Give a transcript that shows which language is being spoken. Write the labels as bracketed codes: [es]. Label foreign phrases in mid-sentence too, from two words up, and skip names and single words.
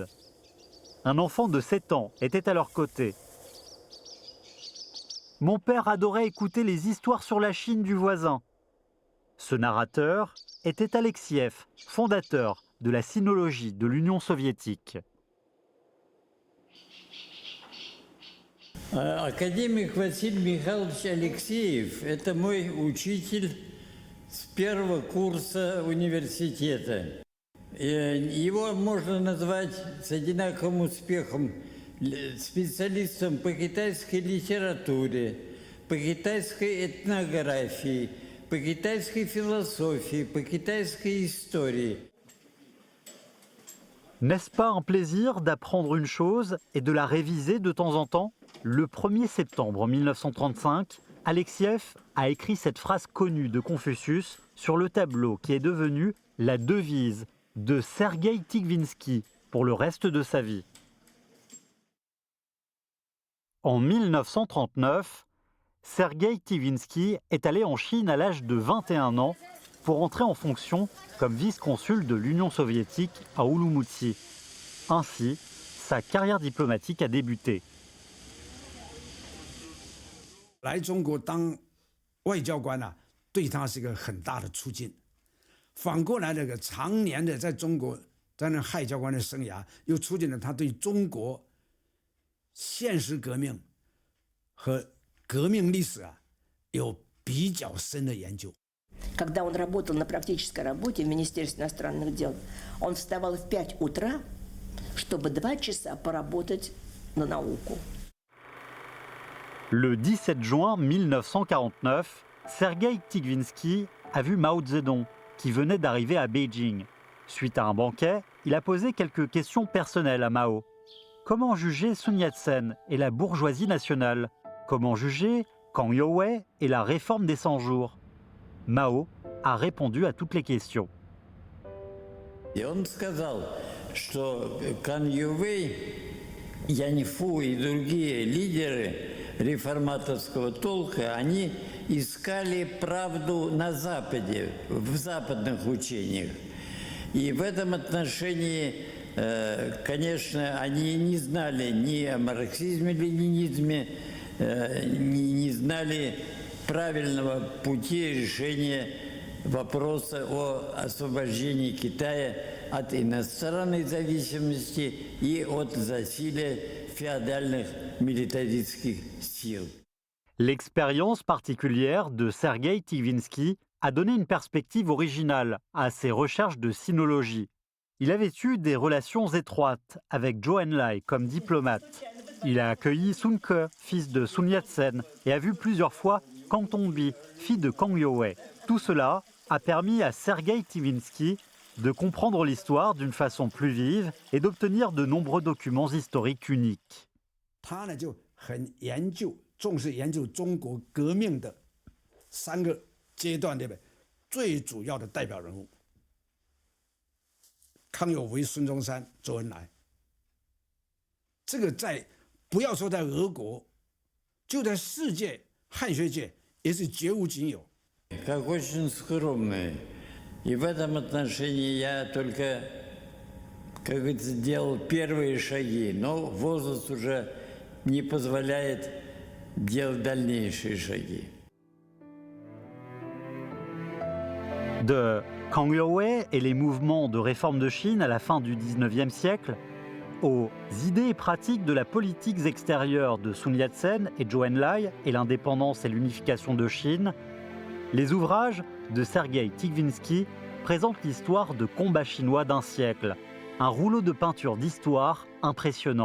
[fr] Un enfant de 7 ans était à leur côté. Mon père adorait écouter les histoires sur la Chine du voisin. Ce narrateur était Alexiev, fondateur de la sinologie de l'Union soviétique. [ru] Академик Василий Михайлович Алексеев – это мой учитель с первого курса университета. Его можно назвать с одинаковым успехом специалистом по китайской литературе, по китайской этнографии, по китайской философии, по китайской истории. [fr] N'est-ce pas un plaisir d'apprendre une chose et de la réviser de temps en temps? Le 1er septembre 1935, Alexiev a écrit cette phrase connue de Confucius sur le tableau qui est devenu la devise de Sergueï Tigvinsky pour le reste de sa vie. En 1939, Sergueï Tigvinsky est allé en Chine à l'âge de 21 ans pour entrer en fonction comme vice-consul de l'Union soviétique à Ouloumouti. Ainsi, sa carrière diplomatique a débuté. [zh] 来中国当外交官啊，对他是一个很大的促进。反过来，那个常年的在中国担任外交官的生涯，又促进了他对中国现实革命和革命历史啊有比较深的研究。 [ru] Когда он работал на практической работе в Министерстве иностранных дел, он вставал в 5 утра, чтобы 2 часа поработать на науку. [fr] Le 17 juin 1949, Sergueï Tigvinsky a vu Mao Zedong, qui venait d'arriver à Beijing. Suite à un banquet, il a posé quelques questions personnelles à Mao. Comment juger Sun Yat-sen et la bourgeoisie nationale? Comment juger Kang Youwei et la réforme des 100 jours? Mao a répondu à toutes les questions. [ru] И он сказал, что Кан Ювей, Яньфу и другие лидеры реформаторского толка, они искали правду на Западе, в западных учениях. И в этом отношении, конечно, они не знали ни о марксизме, ленинизме, не знали правильного пути решения вопроса о освобождении Китая от иностранной зависимости и от засилия féodальных militaristes сил. [fr] L'expérience particulière de Sergueï Tigvinsky a donné une perspective originale à ses recherches de sinologie. Il avait eu des relations étroites avec Zhou Enlai comme diplomate. Il a accueilli Sun Ke, fils de Sun Yat-sen, et a vu plusieurs fois Kang Tongbi, fille de Kang Youwei. Tout cela a permis à Sergueï Tigvinsky de comprendre l'histoire d'une façon plus vive et d'obtenir de nombreux documents historiques uniques. [zh] 他呢就很重视研究中国革命的3个阶段的最主要的代表人物：康有为、孙中山、周恩来。这个不要说在俄国，就在世界汉学界也是绝无仅有。 [ru] Как очень скромный. И в этом отношении я только, как говорится, делал первые шаги, но возраст уже не позволяет делать дальнейшие шаги. [fr] De Kang Youwei et les mouvements de réforme de Chine à la fin du XIXe siècle, aux idées et pratiques de la politique extérieure de Sun Yat-sen et Zhou Enlai et l'indépendance et l'unification de Chine, les ouvrages de Sergueï Tigvinsky présentent l'histoire de combats chinois d'un siècle, un rouleau de peinture d'histoire impressionnant.